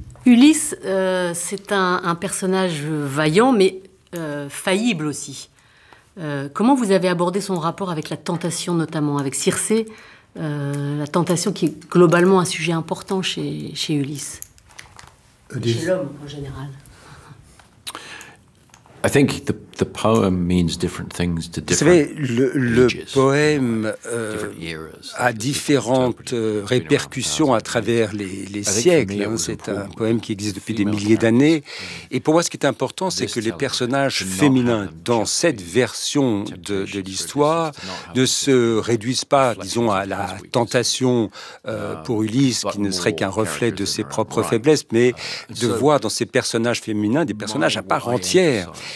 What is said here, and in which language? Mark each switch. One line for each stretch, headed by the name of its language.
French: Ulysse, c'est un personnage vaillant, mais faillible aussi. Comment vous avez abordé son rapport avec la tentation, notamment avec Circé, la tentation qui est globalement un sujet important chez Ulysse, chez l'homme en général.
English: I think the poem means different things to different.
French: Vous savez, le poème a différentes répercussions à travers les siècles. C'est un poème qui existe depuis des milliers d'années. Et pour moi, ce qui est important, c'est que les personnages féminins dans cette version de l'histoire ne se réduisent pas, disons, à la tentation pour Ulysse, qui ne serait qu'un reflet de ses propres faiblesses, mais de voir dans ces personnages féminins des personnages à part entière.